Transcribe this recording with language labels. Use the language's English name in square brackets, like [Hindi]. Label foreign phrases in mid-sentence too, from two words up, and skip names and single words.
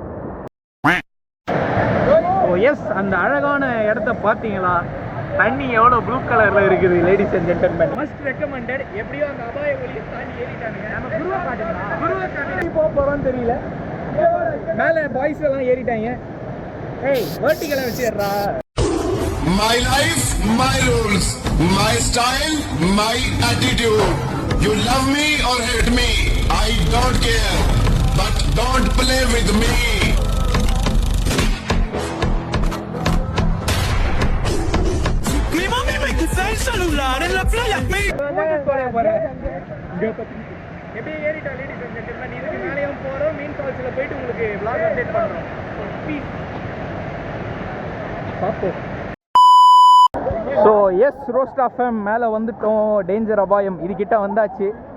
[English] oh yes, [Tamil] அந்த அழகான இடத்த பார்த்தீங்களா? தண்ணி எவ்வளோ [English] blue color [Tamil] இருக்குது. [English] ladies and gentlemen, must recommended. [Tamil] எப்படியோ அந்த அபாய ஒளியை தாண்டி ஏறிட்டானுங்க. நம்ம குருவா காட்டுங்க போக போறோம்னு தெரியல. மேல பாய்ஸ் எல்லாம் ஏறிட்டாங்க. ஏய் வெர்டிகலா வச்சிரறா. [English] My life, my rules, my style, my attitude. You love me or hate me, I don't care. But don't play with me. [Spanish] Mi mami me quita el celular en la playa. [Tamil] எப்படி ஏறிட்டா [English] ladies and gentlemen. [Tamil] இதுக்கு மேலேயும் போகிறோம். மீன் ஃபால்ஸில் போயிட்டு உங்களுக்கு [English] vlog update [Tamil] பண்ணுறோம். பார்ப்போம். [English] so yes, [Tamil] ரோஸ்ட் FM மேலே வந்துட்டோம். டேஞ்சர் அபாயம் இதுக்கிட்ட வந்தாச்சு.